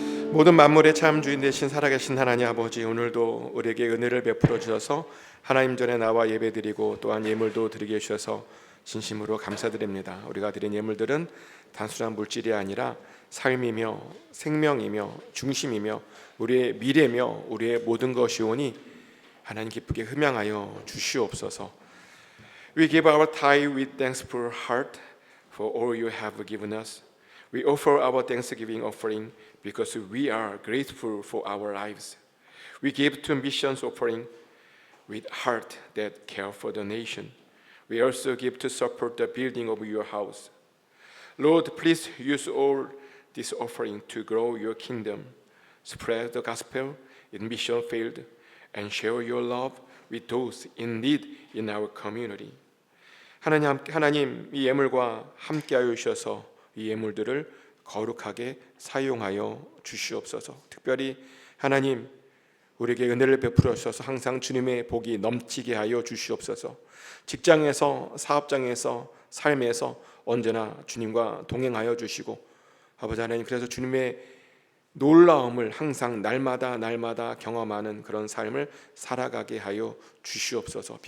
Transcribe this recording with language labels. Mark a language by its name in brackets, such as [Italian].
[Korean] 모든 만물의 참 주인 되신 살아계신 하나님 아버지, 오늘도 우리에게 은혜를 베풀어 주셔서 하나님 전에 나와 예배드리고 또한 예물도 드리게 해주셔서 진심으로 감사드립니다. 우리가 드린 예물들은 단순한 물질이 아니라 삶이며 생명이며 중심이며 우리의 미래며 우리의 모든 것이오니 하나님 기쁘게 흠양하여 주시옵소서. [English] We give our tithe with thankful heart for all you have given us. We offer our thanksgiving offering because we are grateful for our lives. We give to missions offering with heart that care for the nation. We also give to support the building of your house. Lord, please use all this offering to grow your kingdom, spread the gospel in mission field, and share your love with those in need in our community. [Korean] 하나님 이 예물과 함께하여 주셔서 이 예물들을 거룩하게 사용하여 주시옵소서. 특별히 하나님 우리에게 은혜를 베풀어 주셔서 항상 주님의 복이 넘치게 하여 주시옵소서. 직장에서 사업장에서 삶에서 언제나 주님과 동행하여 주시고 아버지 하나님, 그래서 주님의 놀라움을 항상 날마다 경험하는 그런 삶을 살아가게 하여 주시옵소서.